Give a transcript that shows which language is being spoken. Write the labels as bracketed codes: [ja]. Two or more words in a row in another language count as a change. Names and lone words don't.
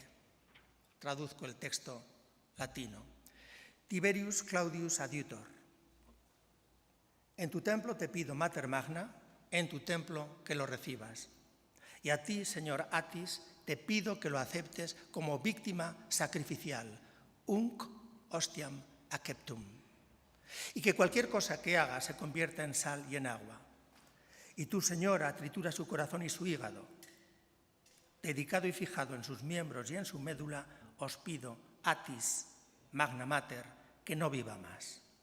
[es] Traduzco el texto latino. Tiberius Claudius Adiutor. En tu templo te pido, Mater Magna, en tu templo que lo recibas. Y a ti, señor Atis, te pido que lo aceptes como víctima sacrificial, [la] unc ostiam acceptum. [es] Y que cualquier cosa que haga se convierta en sal y en agua. Y tú, señora, tritura su corazón y su hígado. Dedicado y fijado en sus miembros y en su médula, os pido, Atis, Magna Mater, que no viva más.